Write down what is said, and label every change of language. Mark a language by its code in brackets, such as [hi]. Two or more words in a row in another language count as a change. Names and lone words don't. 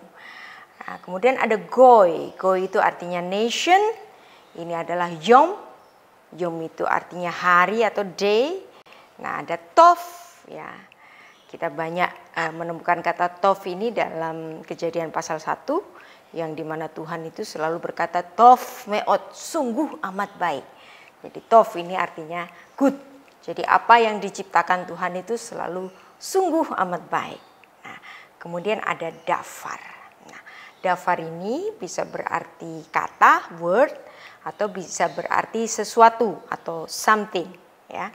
[id] Nah, kemudian ada goy. Goy itu artinya nation. Ini adalah yom. Yom itu artinya hari atau day. Nah, ada tov ya. Kita banyak menemukan kata tov ini dalam Kejadian pasal 1 yang dimana Tuhan itu selalu berkata [he] tov meot, [id] sungguh amat baik. Jadi tov ini artinya good. Jadi apa yang diciptakan Tuhan itu selalu sungguh amat baik. Nah, kemudian ada dafar. Nah, dafar ini bisa berarti kata, word, atau bisa berarti sesuatu atau something ya.